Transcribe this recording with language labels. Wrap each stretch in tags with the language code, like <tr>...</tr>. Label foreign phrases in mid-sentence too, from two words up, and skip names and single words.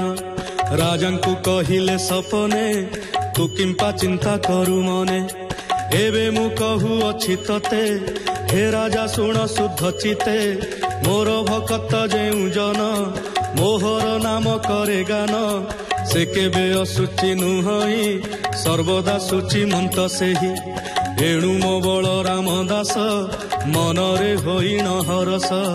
<or>ରାଜାଙ୍କୁ କହିଲେ ସପନେ, ତୁ କିମ୍ପା ଚିନ୍ତା କରୁ ମନେ। ଏବେ ମୁଁ କହୁଅଛି ତତେ, ହେ ରାଜା ଶୁଣ ଶୁଦ୍ଧ ଚିତେ। ମୋର ଭକତ ଯେଉଁ ଜନ ମୋହର ନାମ କରେ ଗାନ ସେ କେବେ ଅସୁଚି ନୁହଇ ସର୍ବଦା ସୁଚି ମନ୍ତ ସେହି ଏଣୁ ମୋ ବଳରାମ ଦାସ ମନରେ ହୋଇନ ହରଷ</or>